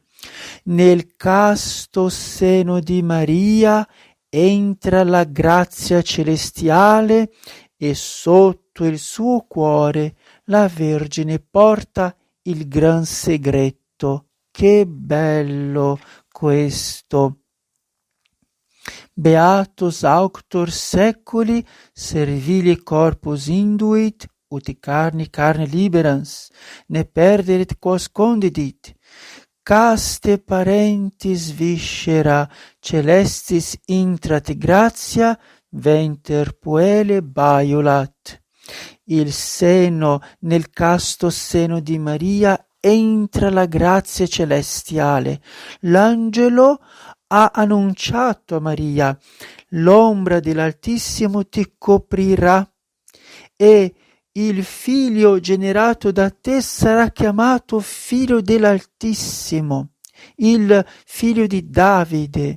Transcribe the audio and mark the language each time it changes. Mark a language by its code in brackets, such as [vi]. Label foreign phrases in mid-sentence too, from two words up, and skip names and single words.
[it] Nel casto seno di Maria entra la grazia celestiale e sotto il suo cuore la Vergine porta il gran segreto. Che bello questo! [la] Beatus auctor seculi servili corpus induit, ut carne liberans, ne perderet quos condidit. Caste parentis viscera celestis intrat gratia, venter puele baiolat. [it] Il seno, nel casto seno di Maria, entra la grazia celestiale. L'angelo ha annunciato a Maria: l'ombra dell'Altissimo ti coprirà e il figlio generato da te sarà chiamato figlio dell'Altissimo, il figlio di Davide.